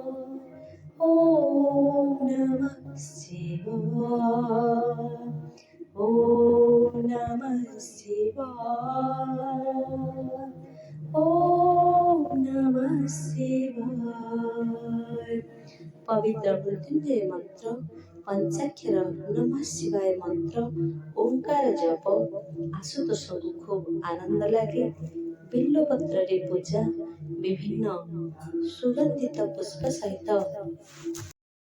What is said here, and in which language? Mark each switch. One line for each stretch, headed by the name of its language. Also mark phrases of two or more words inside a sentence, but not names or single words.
Sanskrit: ॐ नमः शिवाय। ॐ नमः शिवाय। ॐ नमः शिवाय।
Odia: ପବିତ୍ର ମୃତ୍ୟୁଞ୍ଜୟ ମନ୍ତ୍ର, ପଞ୍ଚାକ୍ଷର ନମଃ ଶିବାୟ ମନ୍ତ୍ର, ଓଁକାର ଜପ ଆଶୁତୋଷଙ୍କୁ ଖୁବ୍ ଆନନ୍ଦ ଲାଗେ। ବିଲ୍ୱପତ୍ରରେ ପୂଜା, ବିଭିନ୍ନ ସୁଗନ୍ଧିତ ପୁଷ୍ପ ସହିତ